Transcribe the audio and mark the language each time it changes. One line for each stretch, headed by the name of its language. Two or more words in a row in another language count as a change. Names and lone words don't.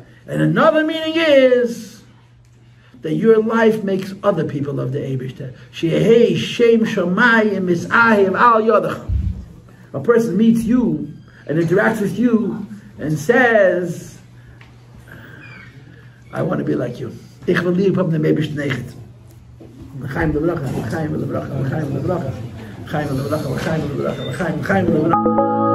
English: And another meaning is that your life makes other people love the Eibishter.
Hebrew: שיהא שם שמים מתאהב על ידך.
English: A person meets you and interacts with you and says, I want to be like you.
Yiddish: איך וויל ליב האָבן דעם אייבערשטן נאָך.
Hebrew: לחיים לברכה, לחיים לברכה, לחיים לברכה, לחיים לברכה, לחיים לברכה, לחיים לברכה.